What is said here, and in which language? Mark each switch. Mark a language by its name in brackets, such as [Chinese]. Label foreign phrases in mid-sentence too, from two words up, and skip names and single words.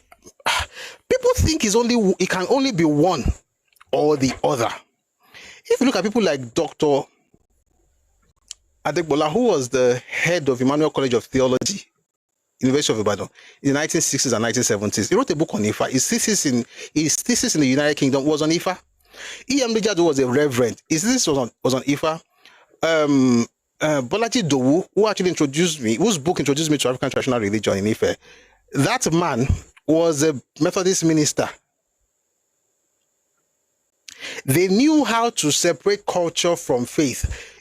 [English] People think it can only be one or the other. If you look at people like Dr. Adegbola, who was the head of Emmanuel College of Theology, University of Ibadan, in the 1960s and 1970s, he wrote a book on Ifa. His thesis in the United Kingdom was on Ifa. E.M. Lijadu was a reverend. His thesis was on Ifa. Bolaji Dowu, who actually introduced me, whose book introduced me to African traditional religion in Ife, that man was a Methodist minister. They knew how to separate culture from faith.